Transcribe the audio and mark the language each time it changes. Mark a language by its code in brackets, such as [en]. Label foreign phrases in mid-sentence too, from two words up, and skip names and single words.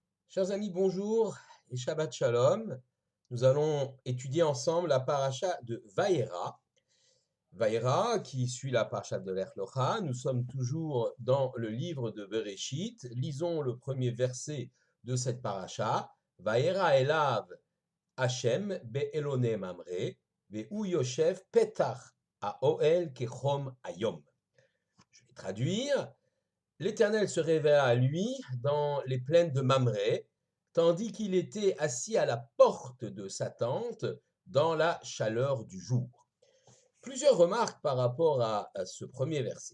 [fr] Chers amis, bonjour et [he] שבת שלום. [fr] Nous allons étudier ensemble la paracha de Vaïra. Vaïra qui suit la paracha de l'Ech Locha. Nous sommes toujours dans le livre de Bereshit. Lisons le premier verset de cette paracha. [he] וירא אליו השם באלני ממרא והוא ישב פתח האהל כחם היום. [fr] Je vais traduire. L'Éternel se révéla à lui dans les plaines de Mamré, tandis qu'il était assis à la porte de sa tente dans la chaleur du jour. Plusieurs remarques par rapport à ce premier verset.